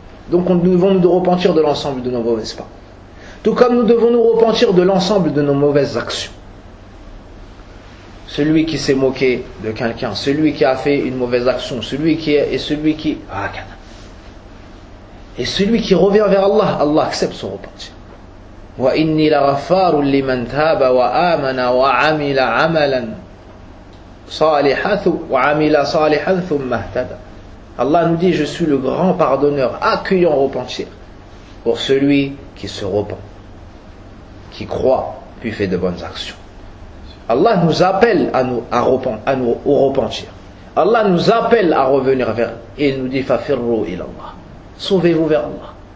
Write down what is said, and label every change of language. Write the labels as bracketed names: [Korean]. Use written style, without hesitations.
[French] Donc, nous devons nous repentir de l'ensemble de nos mauvaises paroles. Tout comme nous devons nous repentir de l'ensemble de nos mauvaises actions. Celui qui s'est moqué de quelqu'un, celui qui a fait une mauvaise action, celui qui revient vers Allah, Allah accepte son repentir. [Arabic] وإني لغفار لمن تاب وآمن وعمل عملا صالحا وعمل صالحا ثم اهتدى. [French] Allah nous dit, je suis le grand pardonneur, accueillant repentir, pour celui qui se repent, qui croit, puis fait de bonnes actions. Allah nous appelle au repentir. Allah nous appelle à revenir vers lui. Il nous dit, [Arabic] fafirru ila Allah. [French] Sauvez-vous vers Allah.